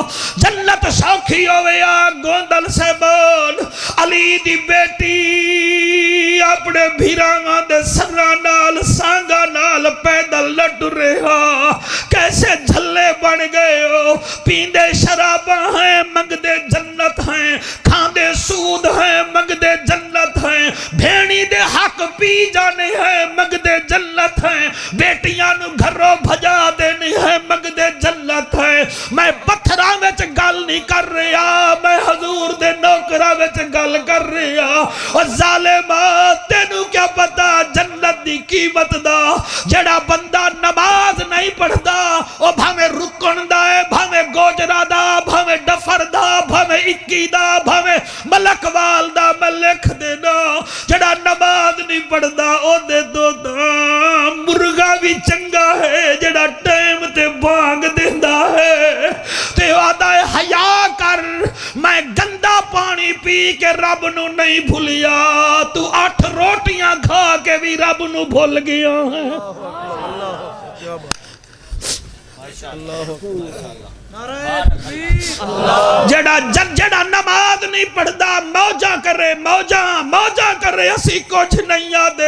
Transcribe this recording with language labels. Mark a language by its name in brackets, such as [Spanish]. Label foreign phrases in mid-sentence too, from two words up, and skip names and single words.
[Punjabi] جنت سوکھی ہوئے ہا، گوندل سے بول علی دی بیٹی اپنے بھیراں دے سراں نال سانگا نال پیدل نہ ٹرے ہا. کیسے جھلے بن گئے ہو، پیندے شراباں ہیں منگدے جنت ہیں، کھاندے سود ہیں منگدے جنت ہیں، بھینی دے حق پی جانے ہیں منگدے جنت ہیں، بیٹیاں نو گھروں بھجا دینے ہیں منگدے جنت ہیں. میں پتھراں وچ گل نہیں کر رہا، میں حضور دے نوکراں وچ گل کر رہا. اور ظالمہ تینوں کیا پتا جنت دی قیمت دا. جڑا بندہ نماز نہیں پڑھدا او بھاویں رکن دا ہے، بھاویں گوجرا دا، بھاویں ڈفر دا، بھاویں اکی دا، بھاویں ملک وال دا. میں لکھ دینا جڑا نماز نہیں پڑھدا او دے دو دا مرغا بھی چنگا ہے جڑا ٹائم تے بانگ دیندا ہے. تے آدھا ہے حیا کر، میں گندا پانی پی کے رب نو نہیں بھولیا، تو 8 روٹیاں کھا کے بھی رب نو بھول گیا ہے. جڑا نماز نہیں پڑھدا موجہ کرے، موجہ کرے، اسی کچھ نہیں آدے.